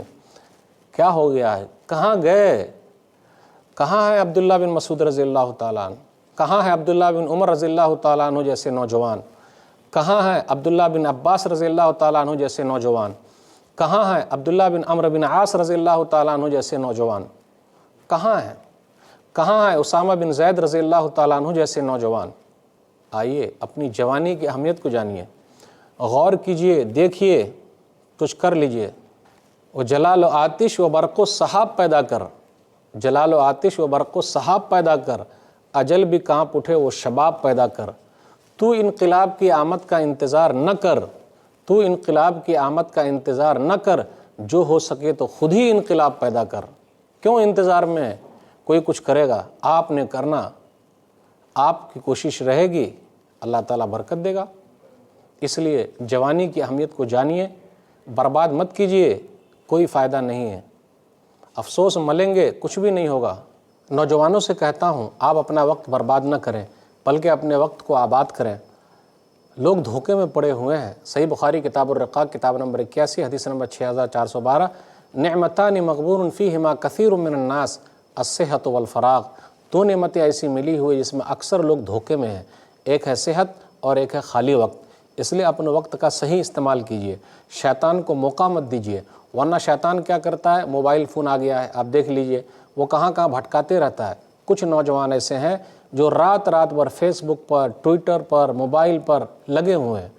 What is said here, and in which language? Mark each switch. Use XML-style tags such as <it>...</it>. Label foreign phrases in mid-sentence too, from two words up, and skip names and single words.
<ur>کیا ہو گیا ہے، کہاں گئے، کہاں ہے عبداللہ بن مسعود</ur> <ar>رضی اللہ تعالیٰ عنہ،</ar> <ur>کہاں ہے عبداللہ بن عمر</ur> <ar>رضی اللہ تعالیٰ عنہ</ar> <ur>جیسے نوجوان، کہاں ہے عبداللہ بن عباس</ur> <ar>رضی اللہ تعالیٰ عنہ</ar> <ur>جیسے نوجوان، کہاں ہے عبداللہ بن عمرو بن عاص</ur> <ar>رضی اللہ تعالیٰ عنہ</ar> <ur>جیسے نوجوان، کہاں ہے اسامہ بن زید</ur> <ar>رضی اللہ تعالیٰ عنہ</ar> <ur>جیسے نوجوان۔ آئیے اپنی جوانی کی اہمیت کو جانیے، غور کیجئے، دیکھیے، کچھ کر لیجئے۔ وہ جلال و آتش و برق و سحاب پیدا کر، جلال و آتش و برق و سحاب پیدا کر، اجل بھی کانپ اٹھے وہ شباب پیدا کر۔ تو انقلاب کی آمد کا انتظار نہ کر، تو انقلاب کی آمد کا انتظار نہ کر، جو ہو سکے تو خود ہی انقلاب پیدا کر۔ کیوں انتظار میں کوئی کچھ کرے گا، آپ نے کرنا، آپ کی کوشش رہے گی، اللہ تعالیٰ برکت دے گا۔ اس لیے جوانی کی اہمیت کو جانیے، برباد مت کیجیے، کوئی فائدہ نہیں ہے، افسوس ملیں گے، کچھ بھی نہیں ہوگا۔ نوجوانوں سے کہتا ہوں آپ اپنا وقت برباد نہ کریں بلکہ اپنے وقت کو آباد کریں۔ لوگ دھوکے میں پڑے ہوئے ہیں۔ صحیح بخاری کتاب الرقاق کتاب نمبر 81 حدیث نمبر 6412،</ur> <ar>نعمتان مغبور فیہما کثیر من الناس الصحت والفراغ،</ar> <ur>2 نعمتیں ایسی ملی ہوئی جس میں اکثر لوگ دھوکے میں ہیں، ایک ہے صحت اور ایک ہے خالی وقت۔ اس لیے اپنے وقت کا صحیح استعمال کیجیے، شیطان کو موقع مت دیجیے، ورنہ شیطان کیا کرتا ہے، موبائل فون آ گیا ہے، آپ دیکھ لیجئے، وہ کہاں کہاں بھٹکاتے رہتا ہے۔ کچھ نوجوان ایسے ہیں جو رات بھر فیس بک پر، ٹویٹر پر، موبائل پر لگے ہوئے ہیں۔</ur>